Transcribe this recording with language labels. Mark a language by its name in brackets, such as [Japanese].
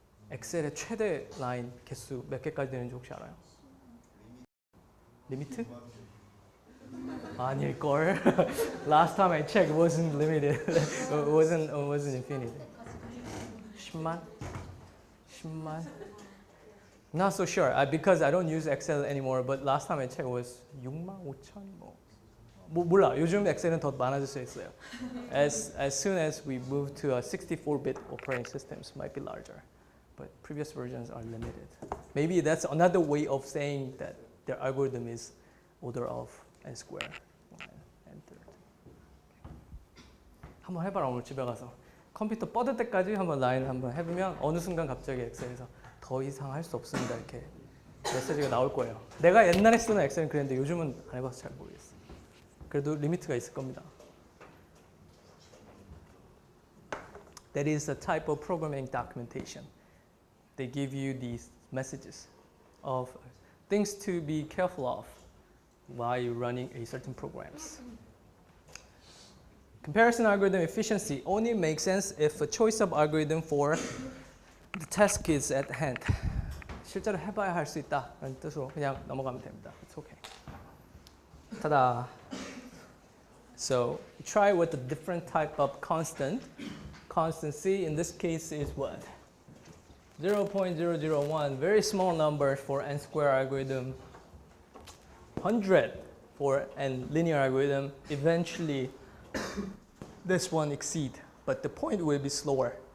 [Korean] 엑셀의 최대 라인 개수 몇 개까지 되는지 혹시 알아요? 리미트? 아닐걸. [English] Last time I checked, it wasn't limited. it wasn't infinite. [Korean] 10만? 10만? [English] Not so sure because I don't use Excel anymore. But last time I checked, it was [Korean] 6만 5천 뭐. 몰라. 요즘 엑셀은 더 많아질 수 있어요. [English] As soon as we move to a 64-bit operating systems might be larger. But previous versions are limited. Maybe that's another way of saying that their algorithm is order of n square, n third. [Korean] 한번 해봐라 오늘 집에 가서. 컴퓨터 뻗을 때까지 한번 라인 한번 해보면 어느 순간 갑자기 엑셀에서 더 이상 할 수 없습니다 이렇게 메시지가 나올 거예요. 내가 옛날에 쓰는 엑셀은 그랬는데 요즘은 안 해봐서 잘 모르겠어. 그래도 리미트가 있을 겁니다. [English] That is a type of programming documentation. They give you these messages of things to be careful of while you're running a certain programs. Comparison algorithm efficiency only makes sense if a choice of algorithm for the task is at hand. [Korean] 실제로 해봐야 할 수 있다라는 뜻으로 그냥 넘어가면 됩니다. [English] It's okay. Ta-da. So try with a different type of constant. Constancy in this case is what? 0.001, very small number for n square algorithm. 100 for n linear algorithm. Eventually, this one exceed, but the point will be slower.